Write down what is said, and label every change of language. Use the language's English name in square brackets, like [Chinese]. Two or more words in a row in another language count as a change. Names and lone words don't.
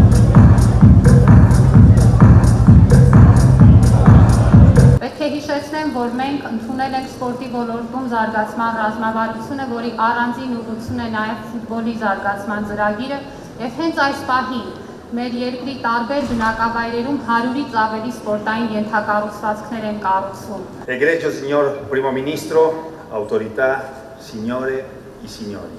[Armenian] Պետք է հիշեցնեմ, որ մենք ընդունել ենք սպորտի ոլորտում զարգացման ռազմավարությունը, որի առանձին ուղղություն է նաև ֆուտբոլի զարգացման ծրագիրը, եւ հենց այս պահին մեր երկրի տարբեր բնակավայրերում 100-ից ավելի սպորտային ենթակառուցվածքներ են կառուցվում։ [Italian] Egregio signor Primo Ministro, autorità, signore e signori.